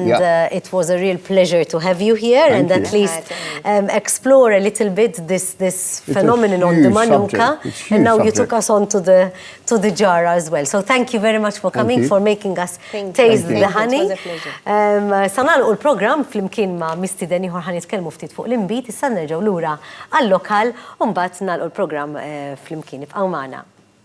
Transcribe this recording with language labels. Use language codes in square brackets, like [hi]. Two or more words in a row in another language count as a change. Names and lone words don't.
[en] Yeah. it was a real pleasure to have you here and Thank at you. least explore a little bit this phenomenon on the huge Manuka. subject. It's a huge And now you subject. took us on to the Jarrah as well. So thank you very much for coming, you. for making us Thank you. taste Thank the you. It honey. was a pleasure. [mt] Sanalqu l-program flimkien ma' mistiden ieħor ħanitkellmu ftit fuq l-imbit, issa nerġgħu lura għall-lokal u mbagħad nagħlqu l-programm flimkien. Ibqgħu magħna.